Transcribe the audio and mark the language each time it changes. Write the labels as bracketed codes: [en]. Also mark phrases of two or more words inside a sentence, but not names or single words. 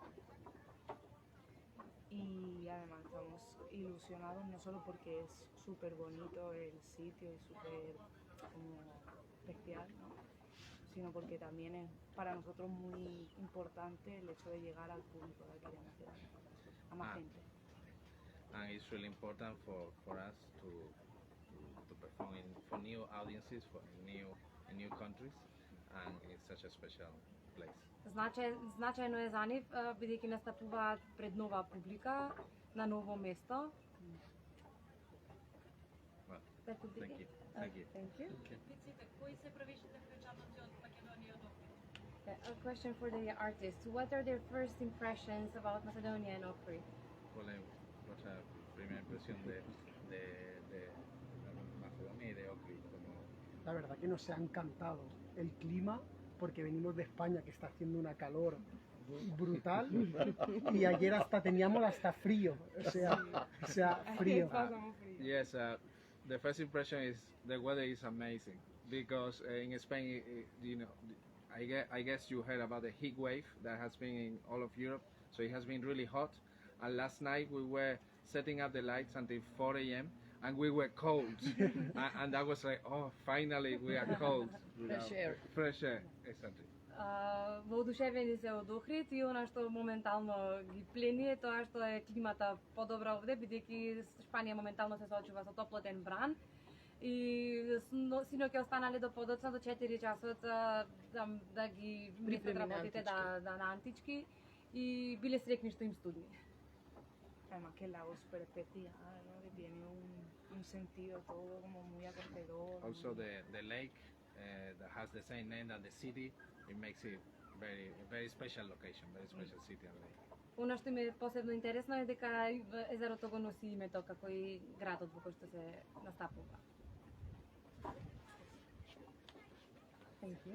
[es] Y además estamos ilusionados no solo porque es súper bonito el sitio y súper como especial, ¿no? Sino porque también es para nosotros muy importante el hecho de llegar al público de aquí de Macedonia, a más gente. [en] And it's really important for us to perform for new audiences, for new countries, and it's such a special place. [mk] Значајно е за нив, бидејќи настапуваат пред нова публика, на ново место. [en] Well, That would be thank it. you. Thank you. Thank you. [mk] Кои се првичните впечатоци од Македонија од Охрид? [en] A question for the artists. What are their first impressions about Macedonia and Ohrid? [es] ¿Cuál es vuestra primera impresión de Macedonia y de Ohrid? La verdad que nos ha encantado el clima, porque venimos de España, que está haciendo una calor brutal, y ayer hasta teníamos hasta frío, o sea frío. [en] Yes, the first impression is the weather is amazing because in Spain, you know, I guess you heard about the heat wave that has been in all of Europe, so it has been really hot. And last night we were setting up the lights until 4 a.m. and we were cold, and that was like, oh, finally we are cold. Fresh air. Fresh air, exactly. [mk] Воодушевени се од Охрид и она што моментално ги плени е тоа што е климата подобра овде, бидејќи Шпанија моментално се соочува со топлотен бран. И синоќа останале до подоцна до 4 часот да ги местат работите на антички и биле срекни што им студни. [es] Además que el lago es súper especial, ¿no? Que tiene un sentido todo como muy acogedor. [en] Also the lake that has the same name as the city, it makes it a very special location, very special city and lake. [mk] Она што ми е посебно интересно е дека езерото го носи името како и градот во кој што се настапува. [en] Thank you.